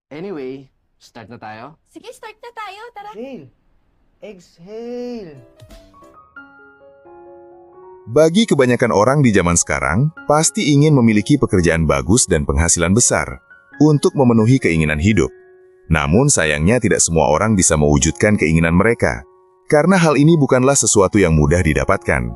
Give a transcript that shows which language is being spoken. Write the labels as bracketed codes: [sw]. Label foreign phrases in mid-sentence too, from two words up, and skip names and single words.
[tl] Anyway, start na tayo? Sige, start na tayo. Tara. [en] Exhale. Exhale. [id] Bagi kebanyakan orang di zaman sekarang, pasti ingin memiliki pekerjaan bagus dan penghasilan besar untuk memenuhi keinginan hidup. Namun sayangnya tidak semua orang bisa mewujudkan keinginan mereka, karena hal ini bukanlah sesuatu yang mudah didapatkan.